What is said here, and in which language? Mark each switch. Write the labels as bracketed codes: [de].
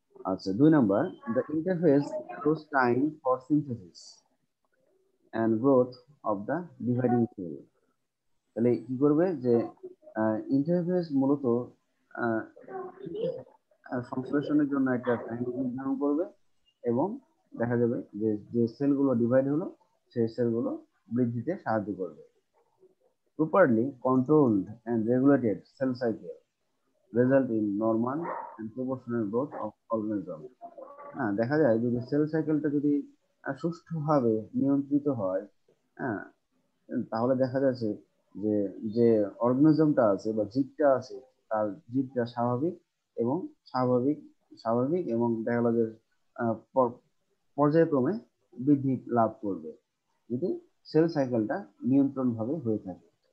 [bn] আচ্ছা 2 number, [en] the interface allows time for synthesis and growth of the dividing cell। [bn] তাহলে কি করবে যে ইন্টারফেস মূলত সংশ্লেষণের জন্য একটা টাইম নির্ধারণ করবে এবং দেখা যাবে যে যে সেলগুলো ডিভাইড হলো সেই সেলগুলো বৃদ্ধিতে সাহায্য করবে। [en] Properly controlled and regulated cell cycle result in normal and proportional growth of organism। [bn] হ্যাঁ, দেখা যায় যদি সেল সাইকেলটা যদি সুষ্ঠুভাবে নিয়ন্ত্রিত হয়, হ্যাঁ, তাহলে দেখা যাচ্ছে যে যে অর্গানিজমটা আছে বা জীবটা আছে তার জীবটা স্বাভাবিক এবং স্বাভাবিক স্বাভাবিক এবং দেখা গেল যে পর্যায়ক্রমে বৃদ্ধি লাভ করবে যদি সেল সাইকেলটা নিয়ন্ত্রণ ভাবে হয়ে থাকে।